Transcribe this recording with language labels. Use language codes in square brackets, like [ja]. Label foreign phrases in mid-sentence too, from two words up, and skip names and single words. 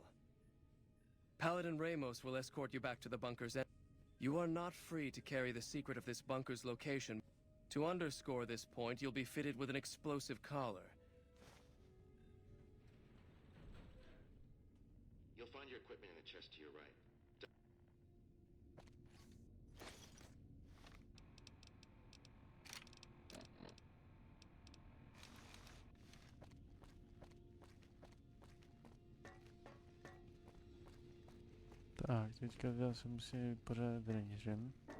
[en] Paladin Ramos will escort you back to the bunker's end. You are not free to carry the secret of this bunker's location. To underscore this point, you'll be fitted with an explosive collar. You'll find your equipment in the chest to your right. [cs] Tak, teďka já se musím vypořádat s rangerem.